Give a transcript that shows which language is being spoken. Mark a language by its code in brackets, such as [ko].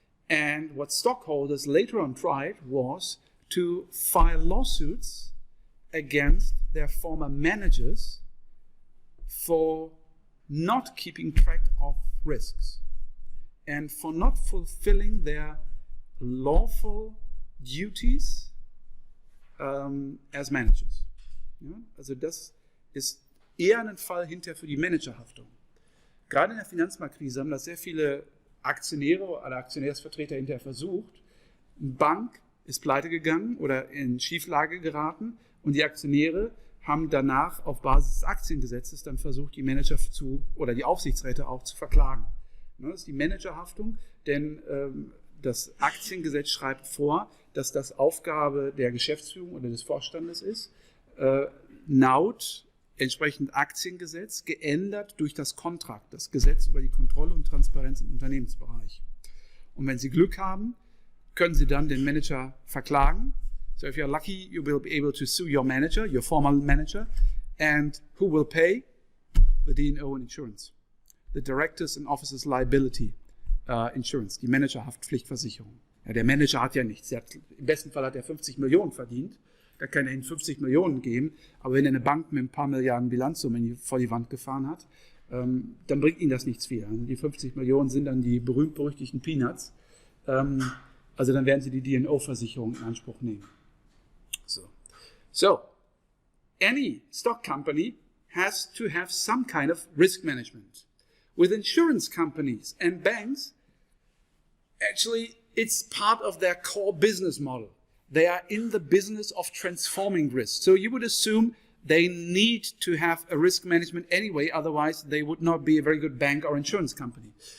[en] And what stockholders later on tried was to file lawsuits against their former managers for not keeping track of risks and for not fulfilling their lawful duties as managers. [de] Ja? Also das ist eher ein Fall hinterher für die Managerhaftung. Gerade in der Finanzmarktkrise haben das sehr viele Aktionäre oder Aktionärsvertreter hinterher versucht. Eine Bank ist pleite gegangen oder in Schieflage geraten und die Aktionäre haben danach auf Basis des Aktiengesetzes dann versucht, die Manager oder die Aufsichtsräte auch zu verklagen. Das ist die Managerhaftung, denn das Aktiengesetz schreibt vor, dass das Aufgabe der Geschäftsführung oder des Vorstandes ist, laut entsprechend Aktiengesetz geändert durch das Kontrakt, das Gesetz über die Kontrolle und Transparenz im Unternehmensbereich. Und wenn Sie Glück haben, können Sie dann den Manager verklagen. [en] So if you're lucky, you will be able to sue your manager, your former manager, and who will pay? The D&O and Insurance. The Directors and Officers Liability Insurance, die Managerhaftpflichtversicherung. [de] Ja, der Manager hat ja nichts. Im besten Fall hat er 50 Millionen verdient. Da kann er Ihnen 50 Millionen geben. Aber wenn er eine Bank mit ein paar Milliarden Bilanzsumme vor die Wand gefahren hat, dann bringt Ihnen das nichts viel. Also die 50 Millionen sind dann die berühmt-berüchtigten Peanuts. Also dann werden Sie die D&O-Versicherung in Anspruch nehmen. [en] So, any stock company has to have some kind of risk management. With insurance companies and banks, actually, it's part of their core business model. They are in the business of transforming risk. So you would assume they need to have a risk management anyway, otherwise they would not be a very good bank or insurance company.